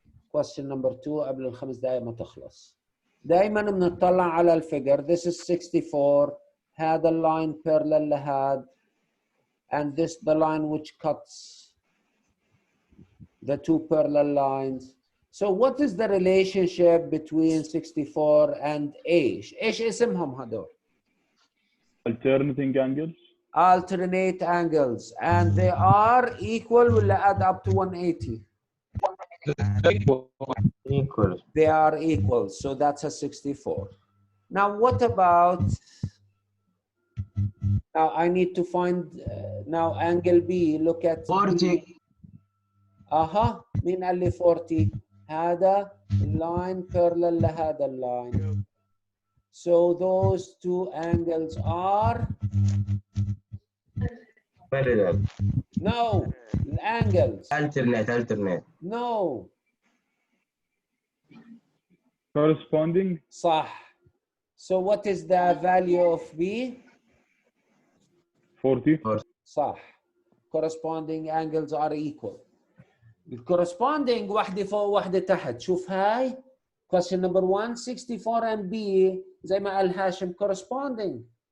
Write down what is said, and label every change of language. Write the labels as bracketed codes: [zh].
[en] Question number 2 [ar] قبل الخمس دقائق ما تخلص. دائما بنطلع على الفيجر. [en] This is 64. [ar] هذا اللاين parallel لهذا. [en] And this the line which cuts the two parallel lines. So what is the relationship between 64 and A? [ar] ايش اسمهم هذول؟ [en] Alternating angles. Alternate angles, and they are equal ولا add up to 180? Equal. They are equal, so that's a 64. Now what about, now I need to find, now angle B, look at 40. [ar] مين قال لي 40؟ هذا line parallel لهذا اللاين. [en] So those two angles are? Parallel. No, angles. Alternate. No. Corresponding. صح. So what is the value of B? 40. صح. Corresponding angles are equal. [ar] Corresponding واحدة فوق واحدة تحت. شوف هاي. [en] Question number 1, 64 and B [ar] زي ما قال هاشم [en] corresponding.